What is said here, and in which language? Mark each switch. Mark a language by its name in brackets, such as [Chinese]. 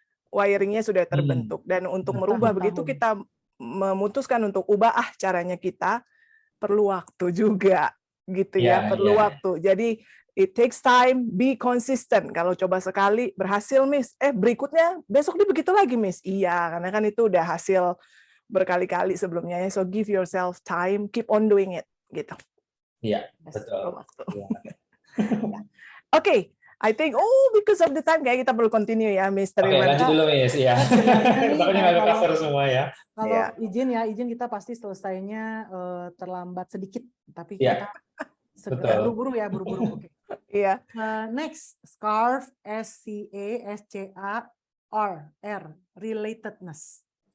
[Indonesian] Wiringnya sudah terbentuk dan untuk merubah begitu kita memutuskan untuk ubah caranya kita perlu waktu juga. Gitu ya, perlu waktu. Jadi [English] it takes time, be consistent. [Indonesian] Kalau coba sekali berhasil, Miss, berikutnya besok dia begitu lagi, Miss. Iya, karena kan itu udah hasil berkali-kali sebelumnya ya. [English] So give yourself time, keep on doing it, [Indonesian] gitu. Iya, betul. [English] Oke, I think because of the time [Indonesian] kayak kita perlu [English] continue ya, Mr. [Indonesian] Oke, lanjut dulu, Miss. Iya. Takutnya nggak cover semua ya. Kalau izin kita pasti selesainya terlambat sedikit, tapi kita segera buru-buru ya, buru-buru. Oke. Iya. [English] Next, SCARF, SCAR, relatedness.